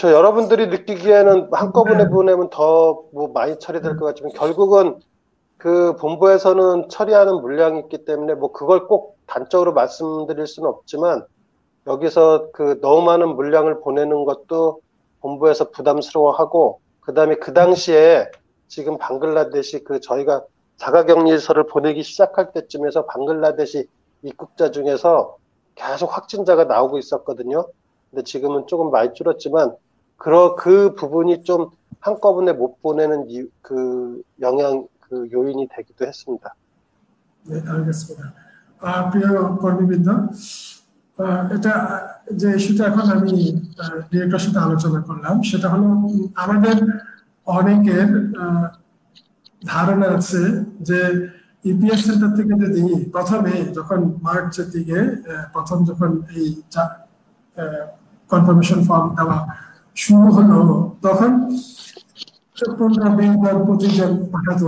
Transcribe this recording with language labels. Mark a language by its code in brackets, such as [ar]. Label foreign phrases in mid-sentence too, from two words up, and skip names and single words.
[ko] 여러분들이 느끼기에는 한꺼번에 보내면 더 뭐 많이 처리될 것 같지만, 결국은 본부에서는 처리하는 물량이 있기 때문에 뭐 그걸 꼭 단적으로 말씀드릴 수는 없지만, 여기서 너무 많은 물량을 보내는 것도 본부에서 부담스러워하고, 그다음에 그 당시에 지금 방글라데시 저희가 자가격리서를 보내기 시작할 때쯤에서 방글라데시 입국자 중에서 계속 확진자가 나오고 있었거든요. 근데 지금은 조금 많이 줄었지만 그 부분이 좀 한꺼번에 못 보내는 요인이 되기도 했습니다. 네, 알겠습니다. [bn] প্রিয় কর্মীবৃন্দ, এটা যে ইস্যুটা এখন আমি ডিরেক্টরের সাথে আলোচনা করলাম, সেটা হলো আমাদের অনেকের ধারণা আছে যে ইপিএস সেন্টার থেকে যদি প্রথমে যখন মার্চের দিকে প্রথম যখন এই [en] confirmation form [bn] দেওয়া শুরু হলো, তখন 15-20 জন 25 জন পাঠাতো।